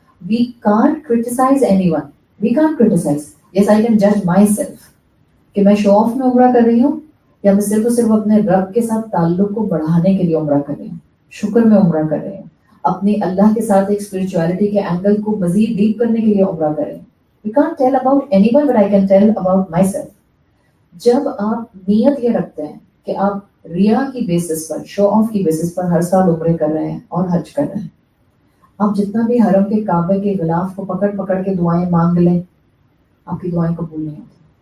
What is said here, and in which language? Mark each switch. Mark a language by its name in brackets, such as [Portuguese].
[English] We can't criticise any one, we can't criticise. Yes I can جج my self [Urdu] کہ میں شو of میں عمرہ کر رہی ہوں یا میں صرف اور صرف اپنے رب کے ساتھ تعلق کو بڑھانے کے لیے عمرہ کر رہی ہوں, شکر میں عمرہ کر رہی ہوں, اپنی اللہ کے ساتھ ایک اسپرچویلٹی کے اینگل کو مزید ڈیپ کرنے کے لیے عمرہ کر رہی ہوں. [English] We can't tell about anyone, but I can tell about myself. [Urdu] جب آپ نیت یہ رکھتے ہیں کہ آپ ریا کی بیسس پر, شو آف کی بیسس پر ہر سال عمرے کر رہے ہیں اور حج کر رہے ہیں, آپ جتنا بھی حرم کے کعبے کے غلاف کو پکڑ پکڑ کے دعائیں مانگ لیں, آپ کی دعائیں قبول نہیں ہوتی.